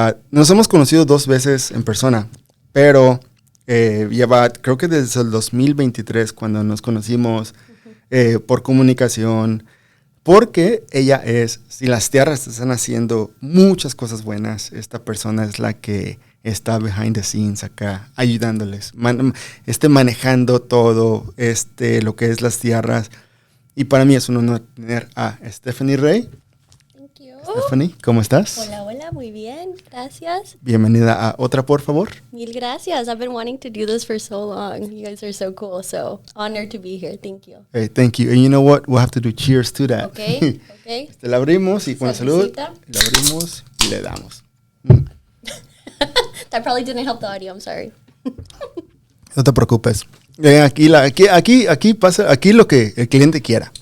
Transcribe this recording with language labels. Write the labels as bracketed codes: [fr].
[es] Nos hemos conocido 2 veces en persona, pero lleva, creo que desde el 2023 cuando nos conocimos por comunicación, porque ella es, si las tierras están haciendo muchas cosas buenas, esta persona es la que está [en] behind the scenes [es] acá, ayudándoles, manejando todo, lo que es las tierras. Y para mí es un honor tener a Stephanie Rey. [en] Thank you. [es] Stephanie, ¿cómo estás? Hola, hola, muy bien, gracias. Bienvenida a Otra, por favor. Mil gracias. [en] I've been wanting to do this for so long. You guys are so cool, so honored to be here. Thank you. Hey, thank you. And you know what? We'll have to do cheers to that. Okay, okay. [es] La abrimos y con salud, Saludcita. la abrimos y le damos. [en] That probably didn't help the audio, I'm sorry. [es] No te preocupes. Aquí pasa, aquí lo que el cliente quiera.